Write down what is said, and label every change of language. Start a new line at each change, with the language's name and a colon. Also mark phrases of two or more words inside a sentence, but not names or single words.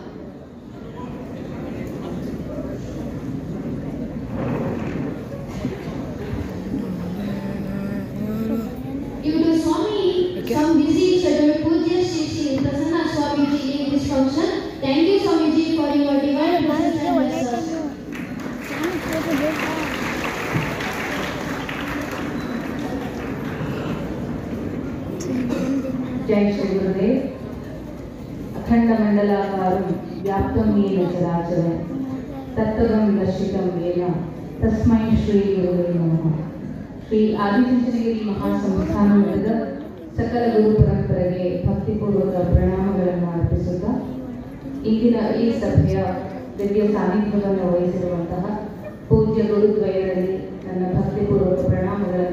English: Due to some busy schedule, Pujya Shri Prasanna Swamiji in this function. Thank you Swamiji for your divine presence and blessings.
Hindi: जय श्री गुरुदेव।
Sanskrit: अखंड मंडलाकारं व्याप्तं येन चराचरं तत्पदं दर्शितं येन तस्मै श्री गुरुवे नमः।
Kannada: ಶ್ರೀ ಆದಿಚುಂಚನಗಿರಿ ಮಹಾಸಂಸ್ಥಾನ ನಡೆದ ಸಕಲ ಗುರು ಪರಂಪರೆಗೆ ಭಕ್ತಿಪೂರ್ವಕ ಪ್ರಣಾಮಗಳನ್ನು ಅರ್ಪಿಸುತ್ತಾ ಇಂದಿನ ಈ ಸಭೆಯ ದಿವ್ಯ ಸಾನ್ನಿಧ್ಯವನ್ನು ವಹಿಸಿರುವಂತಹ ಪೂಜ್ಯ ಗುರುದ್ವಯರಲ್ಲಿ ನನ್ನ ಭಕ್ತಿಪೂರ್ವಕ ಪ್ರಣಾಮಗಳನ್ನು